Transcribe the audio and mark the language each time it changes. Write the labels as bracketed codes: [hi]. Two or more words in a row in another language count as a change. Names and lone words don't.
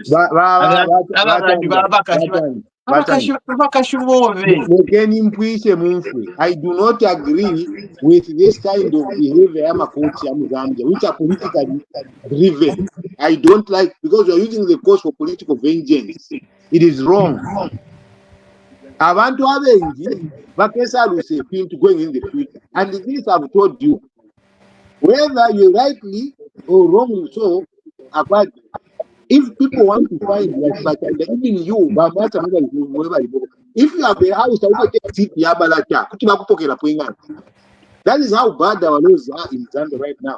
[en] I do not agree with this kind of behavior, which are politically driven. I don't like, because you're using the cause for political vengeance. It is wrong. [bem] Abantu abengi bakesa lusepintu [en] going in the future. And this I've told you, whether you're rightly or wrongly so, if people want to find like even you, if you have a house, that is how bad our laws are in Zambia right now.